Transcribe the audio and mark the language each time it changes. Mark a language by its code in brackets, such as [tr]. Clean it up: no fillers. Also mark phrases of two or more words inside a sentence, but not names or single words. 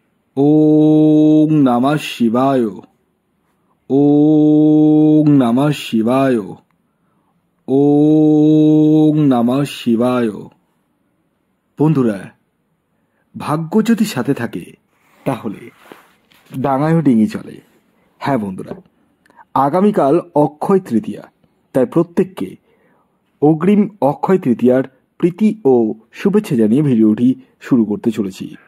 [sa] ওং নমঃ শিবায়। ওং নমঃ শিবায়। ওং নমঃ শিবায়। [bn] বন্ধুরা, ভাগ্য যদি সাথে থাকে তাহলে ডাঙায়ও ডিঙি চলে। হ্যাঁ বন্ধুরা, আগামীকাল অক্ষয় তৃতীয়া, তাই প্রত্যেককে অগ্রিম অক্ষয় তৃতীয়ার প্রীতি ও শুভেচ্ছা জানিয়ে ভিডিওটি শুরু করতে চলেছি।